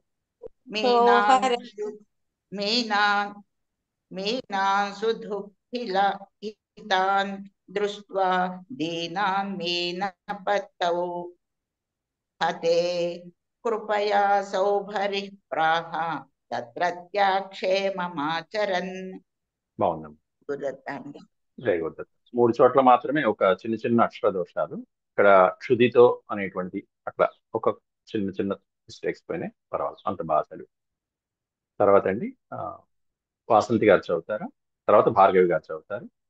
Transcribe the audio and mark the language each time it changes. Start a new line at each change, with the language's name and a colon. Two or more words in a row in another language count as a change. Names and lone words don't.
Sanskrit: मीनांसुधुःखितान् दृष्ट्वा दीनान् मीनपतौ हते कृपया सौभरिः प्राह తత్రత్యాక్షేమమాచరన్.
Telugu: బాగుందమ్మా. గురుదత్తాండి. జై గురుదత్. 3 చోట్ల మాత్రమే ఒక చిన్న చిన్న అక్షర దోషాలు. ఇక్కడ క్షుదితో అనేటువంటిది అట్లా ఒక చిన్న చిన్న మిస్టేక్స్ పోయినాయి, పర్వాలేదు, అంత బాగా చదివి. తర్వాత అండి వాసంతి గారు చదువుతారా, తర్వాత భార్గవి గారు చదువుతారు.